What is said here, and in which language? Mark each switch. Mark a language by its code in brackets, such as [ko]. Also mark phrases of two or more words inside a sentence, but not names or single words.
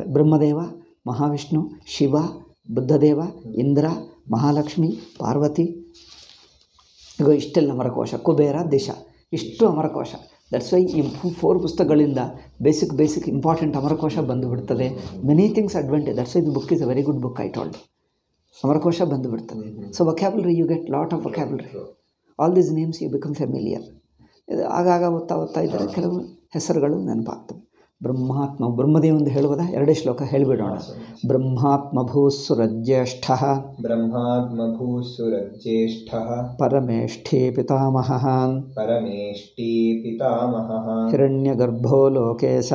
[kn] ಬ್ರಹ್ಮದೇವ, ಮಹಾವಿಷ್ಣು, ಶಿವ, ಬುದ್ಧದೇವ, ಇಂದ್ರ, ಮಹಾಲಕ್ಷ್ಮಿ, ಪಾರ್ವತಿ. ಈಗ ಇಷ್ಟೆಲ್ಲ ಅಮರಕೋಶ. ಕುಬೇರ, ದಿಶ, ಇಷ್ಟು ಅಮರಕೋಶ. [en] That's why [kn] ಈ 4 ಪುಸ್ತಕಗಳಿಂದ [en] basic important [kn] ಅಮರಕೋಶ ಬಂದುಬಿಡ್ತದೆ. [en] Many things advantage. That's why the book is a very good book I told. [kn] ಅಮರಕೋಶ ಬಂದುಬಿಡ್ತದೆ. [en] so vocabulary you get lot of vocabulary. All these names you become familiar. [kn] ಆಗಾಗ ಓದ್ತಾ ಇದ್ದರೆ ಕೆಲವು ಹೆಸರುಗಳು ನೆನಪಾಗ್ತವೆ. ಬ್ರಹ್ಮಾತ್ಮ, ಬ್ರಹ್ಮದೇವಂದು ಹೇಳುವುದಾ? 2 ಶ್ಲೋಕ ಹೇಳಿಬಿಡೋಣ. [sa] ಬ್ರಹ್ಮಾತ್ಮ ಭೂಸುರಜ್ಯೇಷ್ಠ, ಬ್ರಹ್ಮಾತ್ಮ ಭೂಸುರಜ್ಯೇಷ್ಠ, ಪರಮೇಷ್ಠಿ ಪಿತಾಮಹಃ, ಪರಮೇಷ್ಠಿ ಪಿತಾಮಹಃ, ಹಿರಣ್ಯಗರ್ಭೋ ಲೋಕೇಶಃ,